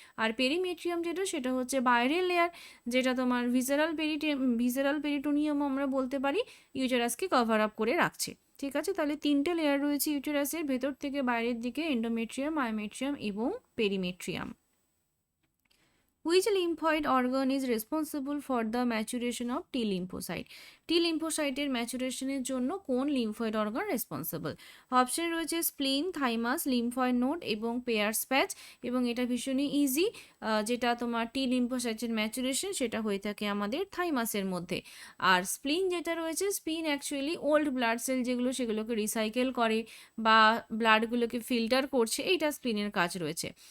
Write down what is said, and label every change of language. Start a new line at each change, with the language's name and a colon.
Bangla: আর perimetrium সেটা হচ্ছে বাইরের লেয়ার, যেটা তোমার ভিসেরাল পেরিটোনিয়াম আমরা বলতে পারি, ইউটেরাসকে কভার আপ করে রাখছে। ঠিক আছে, তাহলে 3টে লেয়ার রয়েছে ইউটেরাসের, ভেতর থেকে বাইরের দিকে এন্ডোমেট্রিয়াম, মায়োমেট্রিয়াম এবং perimetrium.
English: Which lymphoid organ is responsible for the maturation of T lymphocyte?
Bangla: T lymphocyte ম্যাচুরেশনের জন্য কোন লিম্ফয়েড অর্গান রেসপন্সিবল? অপশন রয়েছে স্প্লিন, থাইমাস, লিম্ফয়েড নোড এবং পেয়ার্স প্যাচ, এবং এটা ভীষণই ইজি। যেটা তোমার টি লিম্ফোসাইটের ম্যাচুরেশন সেটা হয়ে থাকে আমাদের থাইমাসের মধ্যে। আর স্প্লিন যেটা রয়েছে, স্প্লিন অ্যাকচুয়ালি ওল্ড ব্লাড সেল যেগুলো সেগুলোকে রিসাইকেল করে বা ব্লাডগুলোকে ফিল্টার করছে, এইটা স্প্লিনের কাজ রয়েছে।